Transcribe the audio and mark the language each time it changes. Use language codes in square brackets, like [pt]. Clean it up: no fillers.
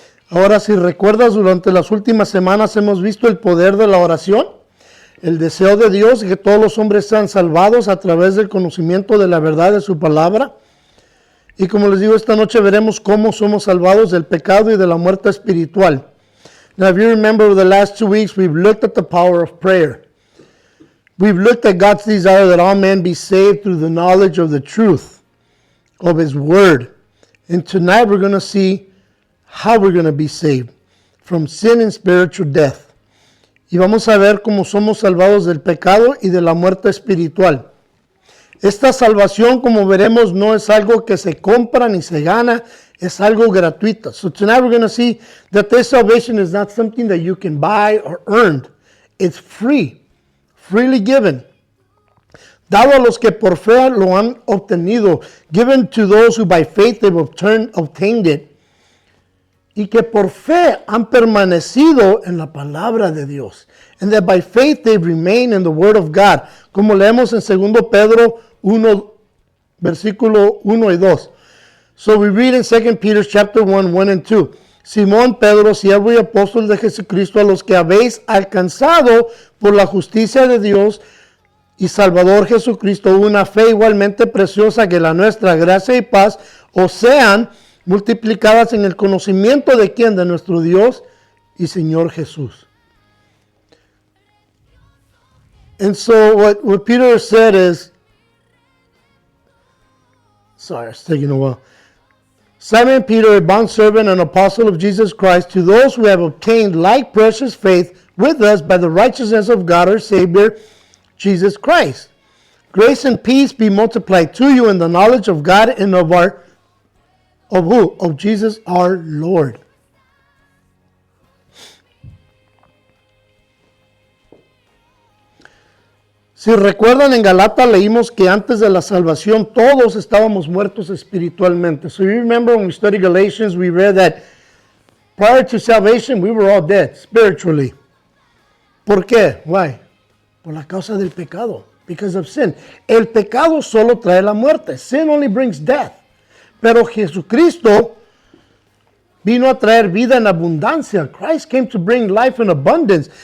[es] Ahora, si recuerdas, durante las últimas semanas hemos visto el poder de la oración, el deseo de Dios de que todos los hombres sean salvados a través del conocimiento de la verdad de su palabra. Y como les digo, esta noche veremos cómo somos salvados del pecado y de la muerte espiritual. [en] Now, if you remember over the last 2 weeks, we've looked at the power of prayer. We've looked at God's desire that all men be saved through the knowledge of the truth of His Word. And tonight we're going to see how we're going to be saved from sin and spiritual death. [es] Y vamos a ver cómo somos salvados del pecado y de la muerte espiritual. Esta salvación, como veremos, no es algo que se compra ni se gana, es algo gratuito. [en] So tonight we're going to see that this salvation is not something that you can buy or earn. It's free, freely given. [es] Dado a los que por fe lo han obtenido, [en] given to those who by faith they've obtained it. [es] Y que por fe han permanecido en la palabra de Dios. [en] And that by faith they remain in the word of God. [es] Como leemos en 2 Pedro 1, versículo 1 y 2. [en] So we read in 2 Peter chapter 1, 1 and 2. [es] Simón Pedro, siervo y apóstol de Jesucristo, a los que habéis alcanzado por la justicia de Dios y Salvador Jesucristo una fe igualmente preciosa que la nuestra, gracia y paz, os sean multiplicadas en el conocimiento de quién, de nuestro Dios y Señor Jesús. [en] And so what Peter said is, sorry, it's taking a while. Simon Peter, a bondservant and apostle of Jesus Christ, to those who have obtained like precious faith with us by the righteousness of God our Savior, Jesus Christ. Grace and peace be multiplied to you in the knowledge of God and of who? Of Jesus our Lord. [es] Si recuerdan, en Galata leímos que antes de la salvación todos estábamos muertos espiritualmente. [en] So you remember when we studied Galatians, we read that prior to salvation we were all dead spiritually. [es] ¿Por qué? [en] Why? [es] Por la causa del pecado. [en] Because of sin. [es] El pecado solo trae la muerte. [en] Sin only brings death. [es] Pero Jesucristo vino a traer vida en abundancia. [en] Christ came to bring life in abundance.